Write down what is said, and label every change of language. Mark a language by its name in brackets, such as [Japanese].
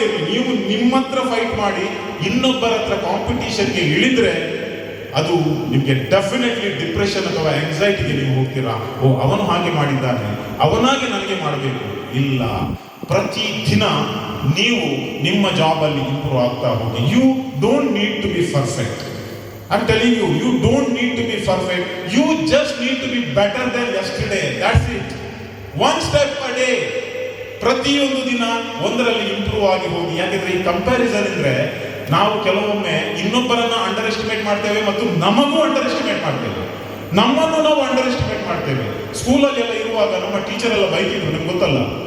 [Kannada] ನೀವು ನಿಮ್ಮ ಹತ್ರ ಫೈಟ್ ಮಾಡಿ ಇನ್ನೊಬ್ಬರ ಹತ್ರ ಕಾಂಪಿಟೇಷನ್ಗೆ ಇಳಿದ್ರೆ ಅದು ನಿಮಗೆ ಡೆಫಿನೆಟ್ಲಿ ಡಿಪ್ರೆಷನ್ ಅಥವಾ ಆಂಗ್ಸೈಟಿಗೆ ನೀವು ಹೋಗ್ತೀರಾ. ಅವನು ಹಾಗೆ ಮಾಡಿದ್ದಾನೆ, ಅವನಾಗೆ ನನಗೆ ಮಾಡಬೇಕು. ಇಲ್ಲ, ಪ್ರತಿ ದಿನ ನೀವು ನಿಮ್ಮ ಜಾಬಲ್ಲಿ ಇಂಪ್ರೂವ್ ಆಗ್ತಾ ಹೋಗಿ. [English] You don't need to be perfect. I'm telling you, you don't need to be perfect. You just need to be better than yesterday. That's it. One step a day. [Kannada] ಪ್ರತಿಯೊಂದು ದಿನ ಒಂದರಲ್ಲಿ ಇಂಪ್ರೂವ್ ಆಗಿ ಹೋಗಿ. ಯಾಕೆಂದ್ರೆ ಈ comparison ಇದ್ರೆ ನಾವು ಕೆಲವೊಮ್ಮೆ ಇನ್ನೊಬ್ಬರನ್ನ ಅಂಡರ್ ಎಸ್ಟಿಮೇಟ್ ಮಾಡ್ತೇವೆ ಮತ್ತು ನಮಗೂ ಅಂಡರ್ ಎಸ್ಟಿಮೇಟ್ ಮಾಡ್ತೇವೆ. ನಮ್ಮನ್ನು ನಾವು ಅಂಡರ್ ಎಸ್ಟಿಮೇಟ್ ಮಾಡ್ತೇವೆ. ಸ್ಕೂಲಲ್ಲಿ ಎಲ್ಲ ಇರುವಾಗ ನಮ್ಮ ಟೀಚರ್ ಎಲ್ಲ ಬೈತಿದ್ರು, ನಿಮ್ಗೆ ಗೊತ್ತಲ್ಲ.